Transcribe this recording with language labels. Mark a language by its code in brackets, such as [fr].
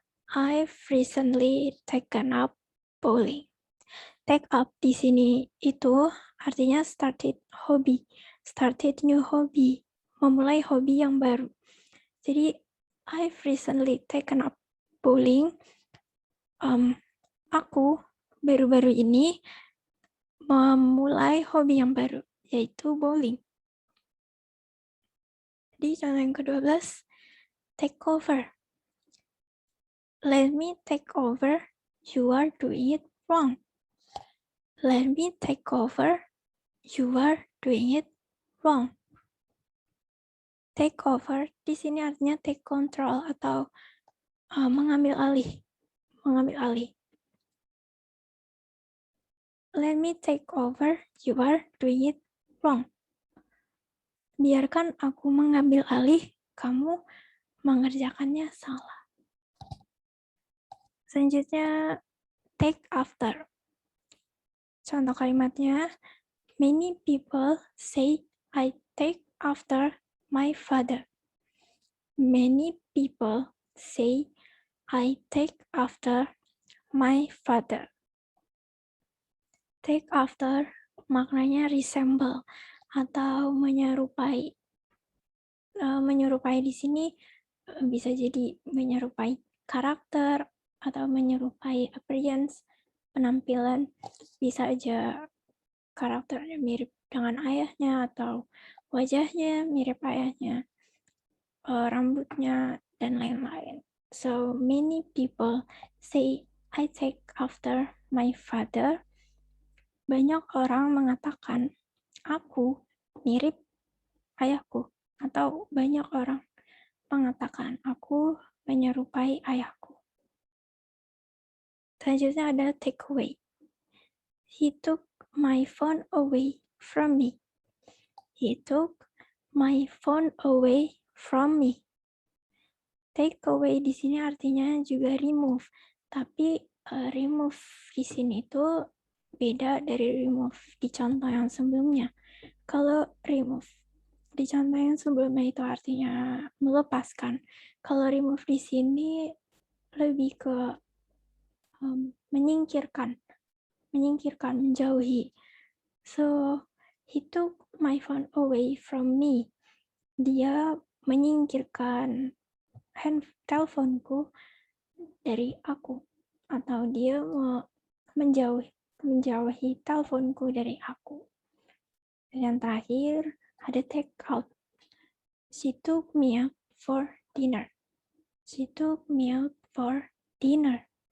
[en] I've recently taken up bowling. [id] Take up di sini itu artinya [en] started hobby, started new hobby, [id] memulai hobi yang baru. [en] Jadi, I've recently taken up bowling. [id] Aku baru-baru ini memulai hobi yang baru, yaitu bowling. Di contoh yang ke-12, take over. [en] Let me take over, you are doing it wrong. Let me take over, you are doing it wrong. [id] Take over di sini artinya [en] take control [id] atau mengambil alih. Mengambil alih. [en] Let me take over, you are doing it wrong. [id] Biarkan aku mengambil alih, kamu mengerjakannya salah. Selanjutnya, take after. Contoh kalimatnya, [en] many people say I take after my father. Many people say I take after my father. [id] Take after maknanya resemble atau menyerupai. Menyerupai di sini bisa jadi menyerupai karakter atau menyerupai appearance, penampilan. Bisa aja karakternya mirip dengan ayahnya atau wajahnya mirip ayahnya, rambutnya, dan lain-lain. [en] So many people say I take after my father. [id] Banyak orang mengatakan aku mirip ayahku, atau banyak orang mengatakan aku menyerupai ayahku. Selanjutnya ada take away. [en] He took my phone away from me. He took my phone away from me. [id] Take away di sini artinya juga remove, tapi remove di sini itu beda dari remove di contoh yang sebelumnya. Kalau remove di contoh yang sebelumnya itu artinya melepaskan. Kalau remove di sini lebih ke menyingkirkan, menjauhi. [en] So, he took my phone away from me. [id] Dia menyingkirkan teleponku dari aku, atau dia menjauhi teleponku dari aku. Dan yang terakhir ada take out. [en] She took me out for dinner. She took me out for dinner.